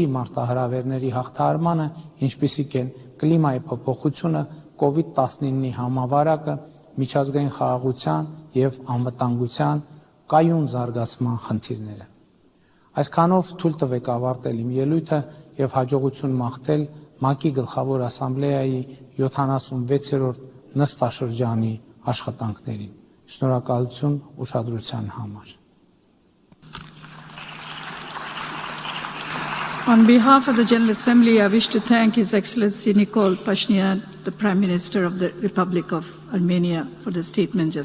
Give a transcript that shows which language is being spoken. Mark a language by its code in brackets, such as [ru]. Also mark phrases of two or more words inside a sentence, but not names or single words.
[hy] մարտահրավերների հաղթահարմանը, ինչպիսիք են կլիմայի փոփոխությունը, COVID-19-ի համավարակը, միջազգային խաղաղության եւ անվտանգության կայուն զարգացման խնդիրները։ Այսքանով թույլ տվեք ավարտել իմ ելույթը եւ հաջողություն մաղթել ՄԱԿ-ի գլխավոր ասամբլեայի 76-րդ նստաշրջանի աշխատանքներին։ Շնորհակալություն ուշադրության համար։ [en] On behalf of the General Assembly, I wish to thank His Excellency Nikol Pashinyan, the Prime Minister of the Republic of Armenia, for the statement just